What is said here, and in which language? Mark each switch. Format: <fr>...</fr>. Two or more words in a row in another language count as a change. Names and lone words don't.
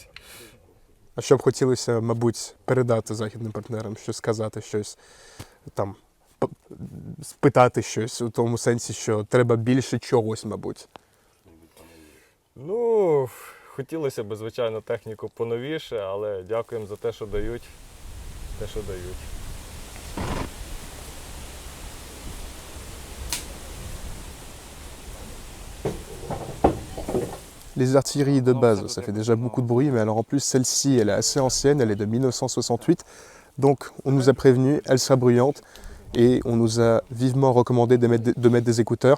<uk>А що б хотілося, мабуть, передати західним партнерам, щось сказати, щось там, спитати щось у тому сенсі, що треба більше чогось, мабуть? Ну, хотілося б, звичайно, техніку поновіше, але дякуємо за те, що дають.</uk> <fr>Les artilleries de base, ça fait déjà beaucoup de bruit, mais alors en plus celle-ci, elle est assez ancienne, elle est de 1968, donc on nous a prévenu, elle sera bruyante, et on nous a vivement recommandé de mettre des écouteurs.</fr>